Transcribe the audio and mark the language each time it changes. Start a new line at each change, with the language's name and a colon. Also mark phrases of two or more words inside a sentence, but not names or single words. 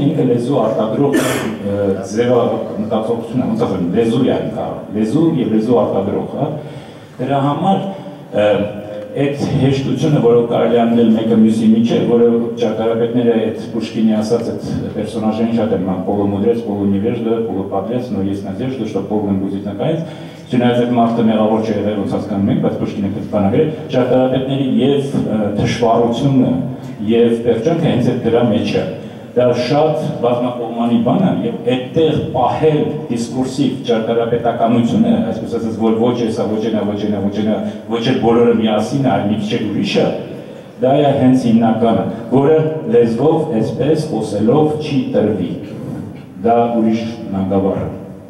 Armenian: ինքը լեզու արտադրող ձևը մտածողություն է, ոնց ասեմ, լեզու է լեզու և լեզու արտադրող, դրա համար այդ հեշտությունը, որով կարելի է անել մեկը մյուսի միջև, որը ճարտարապետները այդ Պուշկինի ասած այդ պերսոնաժային շատ են,
Russian: полумудрец, полуневежда, полуподлец, но есть надежда, что полным будет наконец։
Armenian: Չնայած այդ մարդը մեղավոր չի եղել, ոնց հասկանում ենք, բայց Պուշկինը կտպանագրել, ճարտարապետների և թշվառությունը և պերճանքը հենց այդ դրա մեջ է։ Դա շատ բազմակողմանի բան է և այդտեղ պահել դիսկուրսիվ ճարտարապետականությունը, այսպես ասած, որ ոչ էսա, ոչ ենա, ոչ ենա, ոչ ենա, ոչ էլ բոլորը միասին է, այլ մի քիչ էլ ուրիշը, դա է հենց հիմնականը, որը լեզվով այսպես խոսելով չի տրվի։ Դա ուրիշ նանգավառ է։